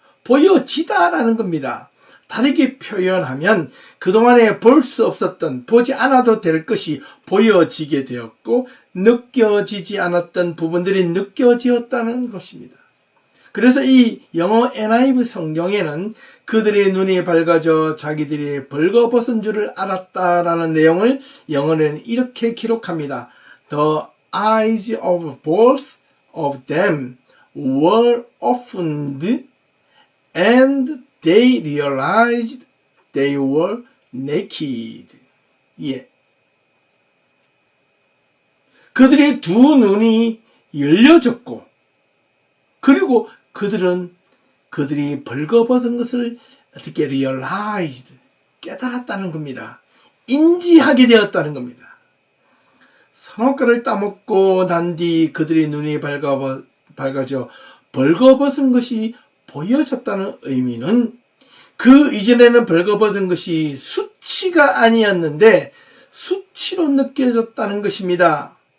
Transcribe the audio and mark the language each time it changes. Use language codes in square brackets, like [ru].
[ko] 보여지다라는 겁니다. 다르게 표현하면 그동안에 볼 수 없었던, 보지 않아도 될 것이 보여지게 되었고 느껴지지 않았던 부분들이 느껴지었다는 것입니다. 그래서 이 영어 NIV 성경에는 그들의 눈이 밝아져 자기들이 벌거벗은 줄을 알았다라는 내용을 영어로는 이렇게 기록합니다. [en] The eyes of both of them were opened and they realized they were naked. [ko] 예. 그들의 두 눈이 열려졌고 그리고 그들은 그들이 벌거벗은 것을 어떻게 realized, 깨달았다는 겁니다. 인지하게 되었다는 겁니다. 선악과를 따먹고 난 뒤 그들의 눈이 밝아져 벌거벗은 것이 보여졌다는 의미는 그 이전에는 벌거벗은 것이 수치가 아니었는데 수치로 느껴졌다는 것입니다.